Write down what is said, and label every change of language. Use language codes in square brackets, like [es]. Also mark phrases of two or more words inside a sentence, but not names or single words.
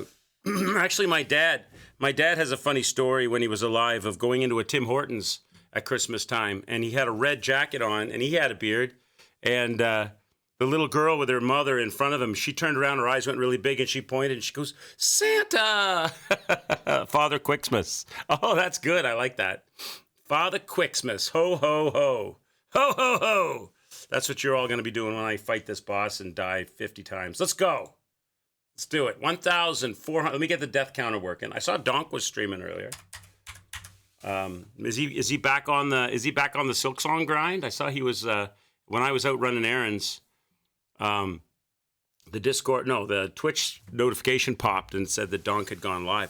[en] Actually, my dad has a funny story when he was alive of going into a Tim Hortons at Christmas time, and he had a red jacket on, and he had a beard, and the little girl with her mother in front of him, she turned around, her eyes went really big, and she pointed, and she goes, Santa! Father Quixmas. Oh, that's good. I like that. Father Quixmas. Ho, ho, ho. Ho, ho, ho. That's what you're all going to be doing when I fight this boss and die 50 times. Let's go. Let's do it. 1,400. Let me get the death counter working. I saw Donk was streaming earlier. Is he back on the Silksong grind? I saw he was when I was out running errands. The Twitch notification popped and said that Donk had gone live.